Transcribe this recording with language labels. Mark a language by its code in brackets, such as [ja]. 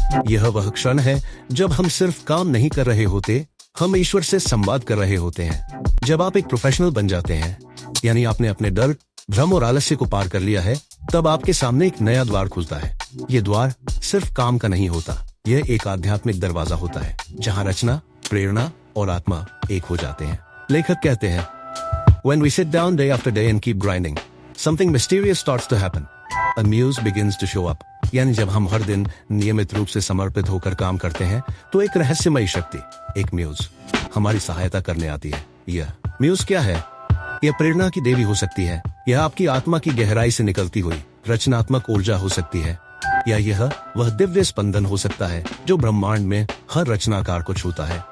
[hi] यह वह क्षण है जब हम सिर्फ काम नहीं कर रहे होते, हम ईश्वर से संवाद कर रहे होते हैं। जब आप एक प्रोफेशनल बन जाते हैं, यानी आपने अपने डर, भ्रम और आलस्य को पार कर लिया है, तब आपके सामने एक नया द्वार खुलता है। ये द्वार सिर्फ काम का नहीं होता, यह एक आध्यात्मिक दरवाजा होता है जहाँ रचना, प्रेरणा और आत्मा एक हो जाते हैं। लेखक कहते हैं, [en] When we sit down day after day and keep grinding, something mysterious starts to happen. A muse begins to show up. [hi] यानी जब हम हर दिन नियमित रूप से समर्पित होकर काम करते हैं तो एक रहस्यमयी शक्ति, एक म्यूज हमारी सहायता करने आती है। यह म्यूज क्या है? यह प्रेरणा की देवी हो सकती है, यह आपकी आत्मा की गहराई से निकलती हुई रचनात्मक ऊर्जा हो सकती है, या यह वह दिव्य स्पंदन हो सकता है जो ब्रह्मांड में हर रचनाकार को छूता है।